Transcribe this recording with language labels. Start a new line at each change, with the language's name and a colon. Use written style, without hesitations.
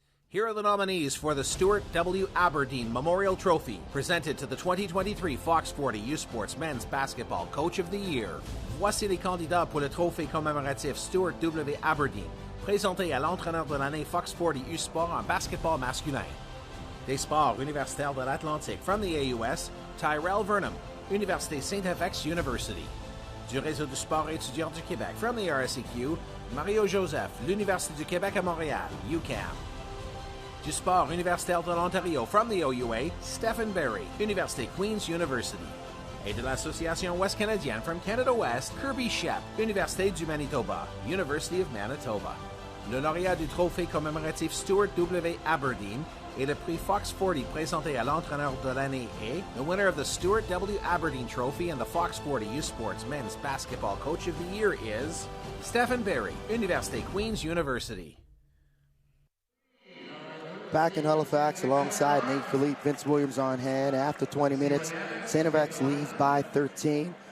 English: Here are the nominees for the Stuart W. Aberdeen Memorial Trophy, presented to the 2023 Fox 40 U Sports Men's Basketball Coach of the Year.
French: Voici les candidats pour le trophée commémoratif Stuart W. Aberdeen, présenté à l'entraîneur de l'année Fox 40 U Sport en basketball masculin. Des sports universitaires de l'Atlantique
English: from the AUS,
French: Tyrell Vernon, Université StFX University. Du réseau du sport étudiant du Québec
English: from the RSEQ,
French: Mario Joseph, l'Université du Québec à Montréal, UQAM. Du sport universitaire de l'Ontario
English: from the OUA,
French: Stephen Berry, Université Queen's University. Et de l'Association Ouest Canadienne
English: from Canada West,
French: Kirby Shep, Université du Manitoba,
English: University of Manitoba.
French: Le lauréat du trophée commémoratif Stuart W. Aberdeen et le prix Fox 40 présenté à l'entraîneur de l'année est
English: the winner of the Stuart W. Aberdeen Trophy and the Fox 40 U Sports Men's Basketball Coach of the Year is Stephen Barry, Université Queen's University. Back in Halifax alongside Nate Philippe, Vince Williams on hand. After 20 minutes, StFX leads by 13.